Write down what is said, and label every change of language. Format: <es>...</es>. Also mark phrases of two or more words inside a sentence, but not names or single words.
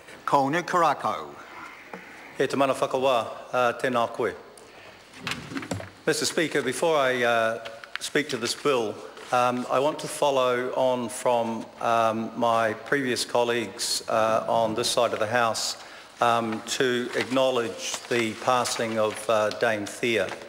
<mi>Kona Karakau. He te mana whakawā, tēnā koe.</mi> <en>Mr. Speaker, before I speak to this bill, I want to follow on from my previous colleagues on this side of the House to acknowledge the passing of Dame Thea.</en>